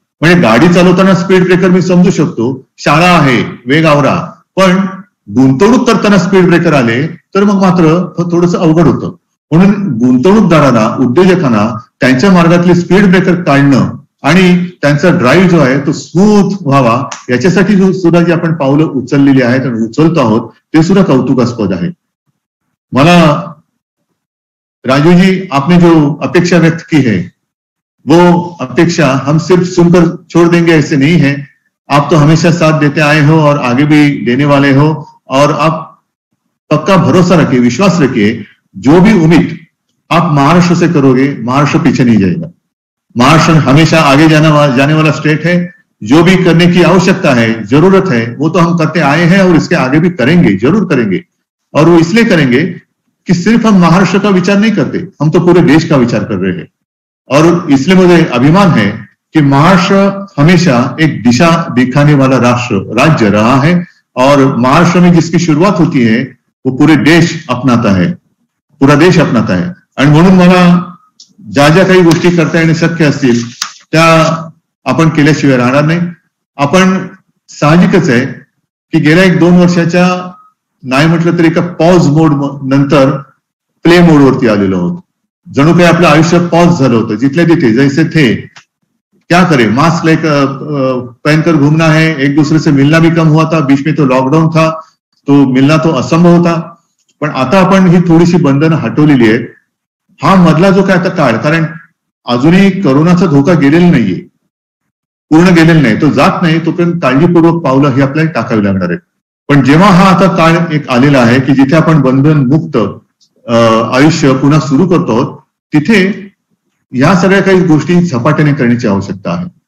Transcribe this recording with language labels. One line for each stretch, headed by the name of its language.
Marathi: म्हणजे गाडी चालवताना स्पीड ब्रेकर मी समजू शकतो, शाळा आहे, वेग आवरा, पण गुंतवणूक करताना स्पीड ब्रेकर आले तर मग मात्र थोडंसं अवघड होतं. म्हणून गुंतवणूकदारांना, उद्योजकांना त्यांच्या मार्गातले स्पीड ब्रेकर काढणं आणि त्यांचा ड्राईव्ह जो आहे तो स्मूथ व्हावा याच्यासाठी सुद्धा जी आपण पावलं उचललेली आहेत आणि उचलतो आहोत ते सुद्धा कौतुकास्पद आहे.
Hindi: मला राजू जी, आपने जो अपेक्षा व्यक्त की है वो अपेक्षा हम सिर्फ सुनकर छोड़ देंगे ऐसे नहीं है. आप तो हमेशा साथ देते आए हो और आगे भी देने वाले हो, और आप पक्का भरोसा रखिए, विश्वास रखिए, जो भी उम्मीद आप महाराष्ट्र से करोगे महाराष्ट्र पीछे नहीं जाएगा. महाराष्ट्र हमेशा आगे जाने वाला स्टेट है. जो भी करने की आवश्यकता है, जरूरत है, वो तो हम करते आए हैं और इसके आगे भी करेंगे, जरूर करेंगे. और वो इसलिए करेंगे कि सिर्फ हम महाराष्ट्र का विचार नहीं करते, हम तो पूरे देश का विचार कर रहे हैं. और इसलिए मुझे अभिमान है कि महाराष्ट्र हमेशा एक दिशा दिखाने वाला राज्य रहा है. और महाराष्ट्र में जिसकी शुरुआत होती है वो पूरे देश अपनाता है, पूरा देश अपनाता है.
Marathi: आणि म्हणून मला ज्या ज्या काही गोष्टी करता येणे शक्य असतील त्या आपण केल्याशिवाय राहणार नाही. आपण साहजिकच आहे की गेल्या 1-2 वर्षाच्या नाही म्हटलं तरी एका पॉज मोड नंतर प्ले मोडवरती आलेलो आहोत. जणू काही आपलं आयुष्य पॉज झालं होतं. जिथल्या तिथे
Hindi: जैसे थे क्या करे, मास्क पहनकर घूमना है, एक दूसरे से मिलना भी कम हुआ था. बीच में तो लॉकडाउन था, तो मिलना तो असंभव होता.
Marathi: पण आता आपण ही थोडीशी बंधनं हटवलेली आहेत. हा मधला जो काय आता काळ, कारण अजूनही करोनाचा धोका गेलेला नाहीये, पूर्ण गेलेला नाही, तो जात नाही, तोपर्यंत काळजीपूर्वक पावलं ही आपल्याला टाकावी लागणार आहेत. पण जेव्हा हा आता काळ एक आलेला आहे की जिथे आपण बंधन मुक्त आयुष्य पुन्हा सुरू करतो आहोत, तिथे या सगळ्या काही गोष्टी झपाट्याने करण्याची आवश्यकता आहे.